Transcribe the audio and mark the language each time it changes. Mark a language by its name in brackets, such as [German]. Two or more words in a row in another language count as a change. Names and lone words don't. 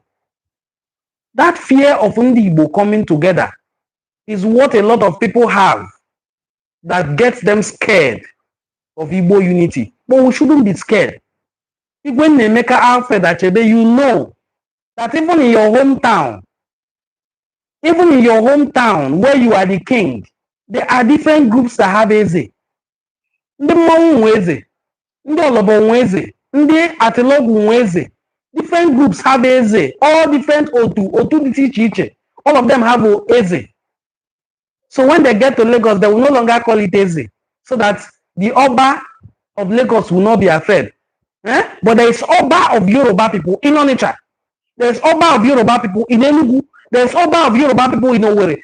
[English] That fear of Ndi Igbo coming together is what a lot of people have that gets them scared of Igbo unity. But we shouldn't be scared. When they make an outfit that you know that even in your hometown where you are the king, there are different groups that have Eze. [Igbo] Ndị Mmanwu nwe Eze, ndị Olobo nwe Eze, ndị Atilogu nwe Eze. [English] Different groups have Eze, all different [Igbo] Otu dị iche iche. [English] All of them have Eze. So when they get to Lagos, they will no longer call it Eze, so that the Oba of Lagos will not be afraid. But there is Oba of Yoruba people in Onitsha. There is Oba of Yoruba people in Enugu. There is Oba of Yoruba people in Owerri.